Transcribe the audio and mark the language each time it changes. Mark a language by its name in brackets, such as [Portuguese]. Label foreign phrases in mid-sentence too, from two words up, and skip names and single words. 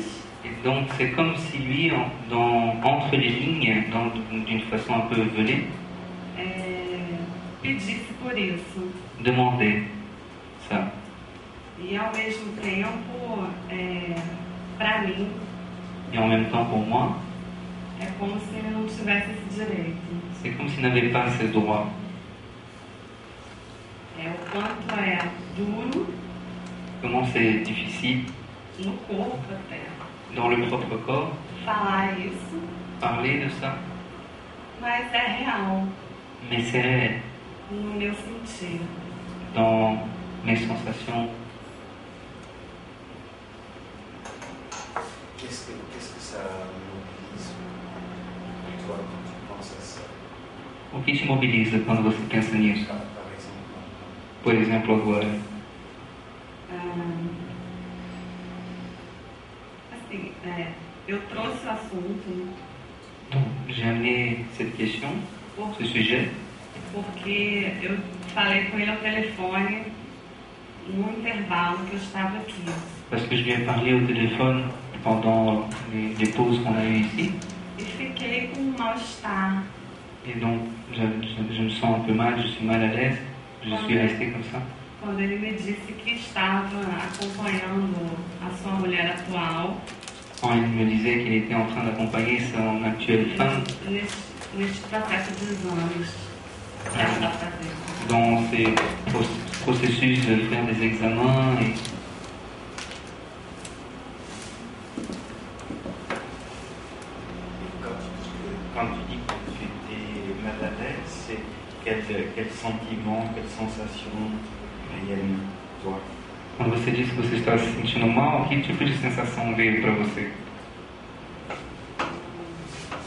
[French] Et donc c'est comme si lui, entre les lignes, d'une façon un peu velée, [Portuguese] pedisse por isso. [French] demandait ça. [Portuguese] E ao mesmo tempo, para mim, [French] Et en même temps pour moi, [Portuguese] é como se ele não tivesse esse direito. [French] c'est comme s'il n'avait pas ce droit. [Portuguese] O quanto é duro [French] Comment c'est difficile [Portuguese] no corpo até [French] dans le propre corps [Portuguese] falar isso, [French] parler de ça, [Portuguese] mas é real [French] mais c'est réel [Portuguese] no meu sentir. [French] dans mes sensations. Qu'est-ce que ça mobilise toi quand tu penses à ça? [Portuguese] O que te mobiliza quando você pensa nisso? [French] Par exemple, [Portuguese] Por exemplo, agora, Assim, eu trouxe o assunto [French] donc, j'ai amené cette question, ce sujet, [Portuguese] porque eu falei com ele ao telefone no intervalo que eu estava aqui. [French] parce que je lui ai parlé au téléphone pendant les pauses qu'on a eues ici. [Portuguese] E fiquei com um mal-estar. [French] Et donc, je me sens un peu mal, je suis mal à l'aise, je suis resté comme ça. [Portuguese] Quando ele me disse que estava acompanhando a sua mulher atual [French] Quand il me disait qu'il était en train d'accompagner son actuelle femme [Portuguese] neste processo de exames que ela está fazendo. [French] dans ces processus de faire des examens. Et quand tu dis que tu étais mal à l'aise, c'est quel sentiment, quelle sensation viennent toi? [Portuguese] quando você disse que você estava se sentindo mal, que tipo de sensação veio para você?